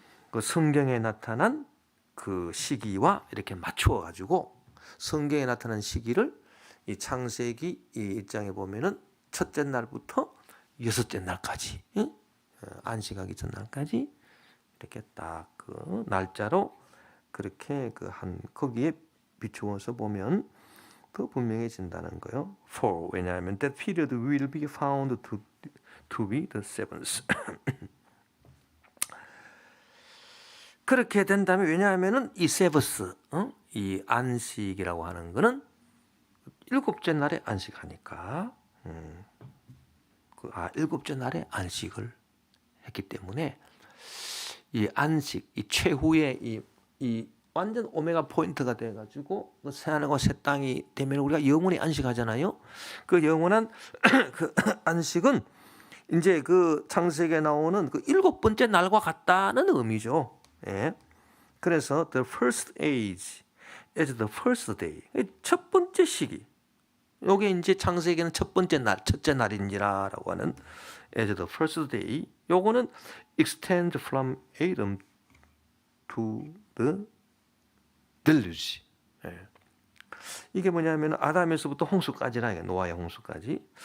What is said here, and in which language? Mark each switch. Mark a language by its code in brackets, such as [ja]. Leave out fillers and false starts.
[ko] 그 성경에 나타난 그 시기와 이렇게 맞추어 가지고 성경에 나타난 시기를 이 창세기 이 1장에 보면은 첫째 날부터 여섯째 날까지, 안식하기 전날까지 이렇게 딱 그 날짜로 그렇게 거기에 비추어서 보면 더 분명해진다는 거예요. [en] For [ko] 왜냐하면 [en] that period will be found to be the seventh. [ko] 그렇게 된다면 왜냐하면은 이 세버스, 이 안식이라고 하는 거는 일곱째 날에 안식하니까, 일곱째 날에 안식을 했기 때문에 이 안식, 이 최후의 이 완전 오메가 포인트가 돼가지고 그 새하늘과 새 땅이 되면 우리가 영원히 안식하잖아요. 그 영원한 그 안식은 이제 그 창세기에 나오는 그 일곱 번째 날과 같다는 의미죠. 예. [en] 그래서 the first age is the first day. [ko] 첫 번째 시기. 요게 이제 창세기는 첫 번째 날, 첫째 날인지라라고 하는 [en] as the first day. [ko] 요거는 [en] extend from Adam to the deluge. [ko] 예. 이게 뭐냐면 아담에서부터 홍수까지나 노아의 홍수까지.